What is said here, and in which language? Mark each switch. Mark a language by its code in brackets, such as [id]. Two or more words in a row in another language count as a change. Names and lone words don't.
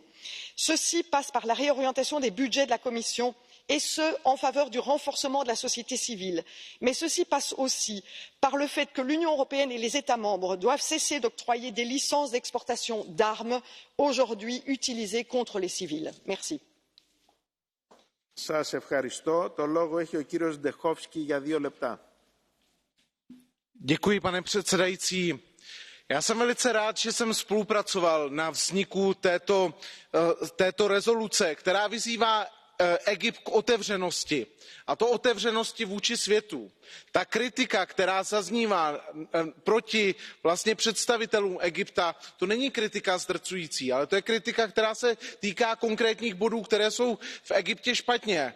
[fr] Ceci passe par la réorientation des budgets de la Commission, et ce, en faveur du renforcement de la société civile. Mais ceci passe aussi par le fait que l'Union européenne et les États membres doivent cesser d'octroyer des licences d'exportation d'armes, aujourd'hui utilisées contre les civils. Merci. [el] Σας ευχαριστώ. Το λόγο έχει ο κύριος Ντεχόφσκι για 2 λεπτά. [cs] Děkuji, pane předsedající. Já jsem velice rád, že jsem spolupracoval na vzniku této rezoluce, která vyzývá Egypt k otevřenosti, a to otevřenosti vůči světu. Ta kritika, která zaznívá proti vlastně představitelům Egypta, to není kritika zdrcující, ale to je kritika, která se týká konkrétních bodů, které jsou v Egyptě špatně.